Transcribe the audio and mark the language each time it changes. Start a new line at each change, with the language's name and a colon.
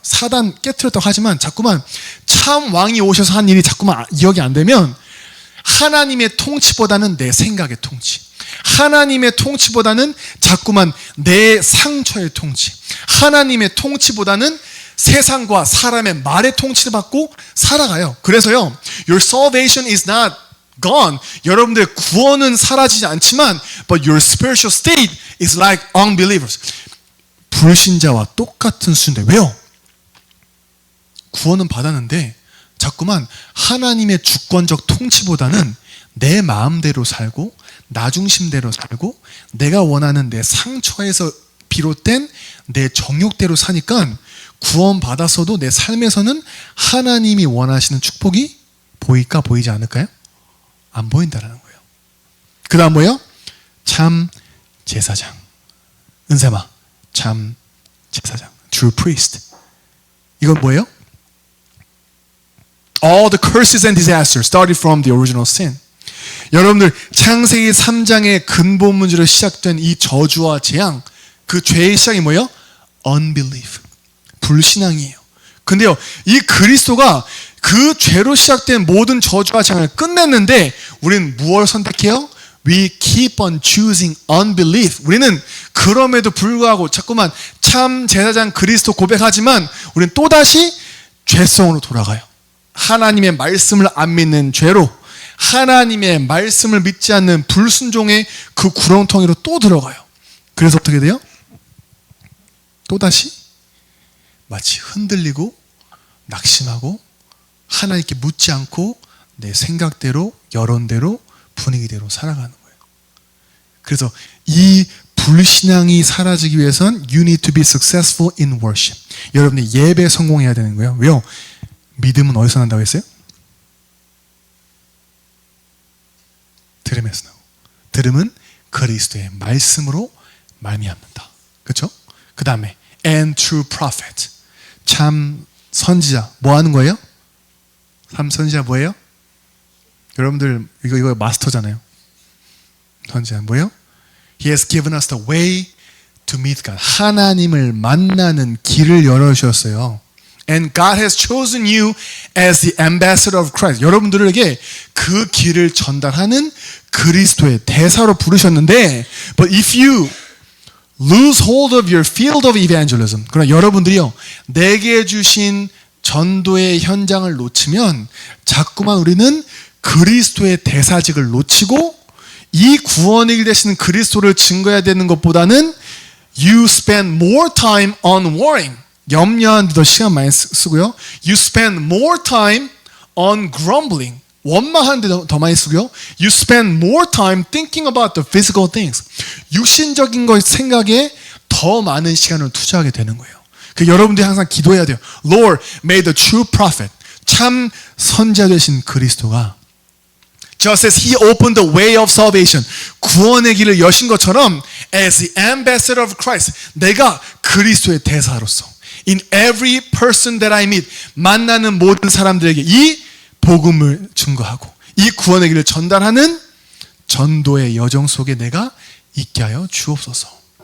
Korean: 사단 깨트렸다고 하지만 자꾸만 참 왕이 오셔서 한 일이 자꾸만 기억이 안 되면 하나님의 통치보다는 내 생각의 통치, 하나님의 통치보다는 자꾸만 내 상처의 통치, 하나님의 통치보다는 세상과 사람의 말의 통치를 받고 살아가요. 그래서요,
English: your salvation is not gone.
Korean: 여러분들의 구원은 사라지지 않지만,
English: but your spiritual state is like unbelievers.
Korean: 불신자와 똑같은 수준인데 왜요? 구원은 받았는데 자꾸만 하나님의 주권적 통치보다는 내 마음대로 살고 나 중심대로 살고 내가 원하는 내 상처에서 비롯된 내 정욕대로 사니까 구원 받았어도 내 삶에서는 하나님이 원하시는 축복이 보일까 보이지 않을까요? 안 보인다라는 거예요. 그 다음 뭐예요? 참 제사장. 은세마, 참 제사장.
English: True priest.
Korean: 이건 뭐예요?
English: All the curses and disasters started from the original sin.
Korean: 여러분들 창세기 3장의 근본 문제로 시작된 이 저주와 재앙, 그 죄의 시작이 뭐예요?
English: Unbelief.
Korean: 불신앙이에요. 근데요, 이 그리스도가 그 죄로 시작된 모든 저주와 재앙을 끝냈는데 우리는 무엇을 선택해요?
English: We keep on choosing unbelief.
Korean: 우리는 그럼에도 불구하고 자꾸만 참 제사장 그리스도 고백하지만 우리는 또다시 죄성으로 돌아가요. 하나님의 말씀을 안 믿는 죄로, 하나님의 말씀을 믿지 않는 불순종의 그 구렁텅이로 또 들어가요. 그래서 어떻게 돼요? 또다시 마치 흔들리고 낙심하고 하나님께 묻지 않고 내 생각대로, 여론대로, 분위기대로 살아가는 거예요. 그래서 이 불신앙이 사라지기 위해선
English: you need to be successful in worship.
Korean: 여러분이 예배에 성공해야 되는 거예요. 왜요? 믿음은 어디서 난다고 했어요? 들음에서 나고. 들음은 그리스도의 말씀으로 말미암는다. 그렇죠? 그 다음에
English: and true prophet.
Korean: 참 선지자. 뭐 하는 거예요? 참 선지자 뭐예요? 여러분들 이거 마스터잖아요. 선지자는 뭐예요?
English: He has given us the way to meet God.
Korean: 하나님을 만나는 길을 열어주셨어요.
English: And God has chosen you as the ambassador of Christ.
Korean: 여러분들에게 그 길을 전달하는 그리스도의 대사로 부르셨는데,
English: but if you lose hold of your field of evangelism,
Korean: 그러나 여러분들이요, 내게 주신 전도의 현장을 놓치면 자꾸만 우리는 그리스도의 대사직을 놓치고 이 구원의 길 되시는 그리스도를 증거해야 되는 것보다는
English: you spend more time on worrying.
Korean: 염려하는 데 더 시간 많이 쓰고요.
English: You spend more time on grumbling.
Korean: 원망하는 데 더 많이 쓰고요.
English: You spend more time thinking about the physical things.
Korean: 육신적인 것 생각에 더 많은 시간을 투자하게 되는 거예요. 그 여러분들이 항상 기도해야 돼요.
English: Lord, may the true prophet,
Korean: 참 선지자 되신 그리스도가
English: just as he opened the way of salvation,
Korean: 구원의 길을 여신 것처럼
English: as the ambassador of Christ,
Korean: 내가 그리스도의 대사로서
English: in every person that I meet,
Korean: 만나는 모든 사람들에게 이 복음을 증거하고 이 구원의 길을 전달하는 전도의 여정 속에 내가 있게 하여 주옵소서.